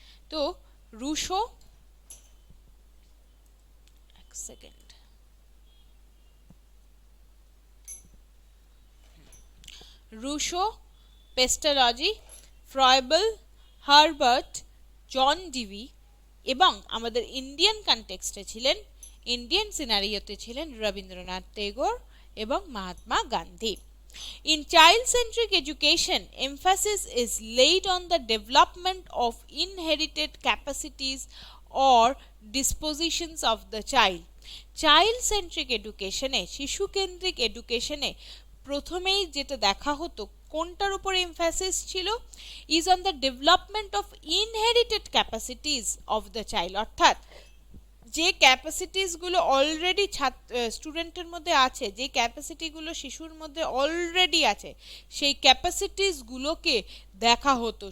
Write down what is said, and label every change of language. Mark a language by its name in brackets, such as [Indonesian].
[Bangla] তো রুশো, এক second, Russo, পেস্টালজি, Froebel, Herbert, John Dewey, এবং আমাদের ইন্ডিয়ান কনটেক্সটে ছিলেন, ইন্ডিয়ান সিনারিওতে ছিলেন রবীন্দ্রনাথ টেগোর এবং Mahatma Gandhi. [English] In child-centric education, emphasis is laid on the development of inherited capacities or dispositions of the child. [Bangla] Child-centric education এ, শিশু কেন্দ্রিক এডুকেশনে প্রথমেই যেটা দেখা হতো, কোনটার উপর এমফাসিস ছিল? [English] Is on the development of inherited capacities of the child. [Bangla] অর্থাৎ যে ক্যাপাসিটিসগুলো অলরেডি স্টুডেন্টের মধ্যে আছে, যে ক্যাপাসিটিগুলো শিশুর মধ্যে অলরেডি আছে, সেই ক্যাপাসিটিসগুলোকে দেখা হতো.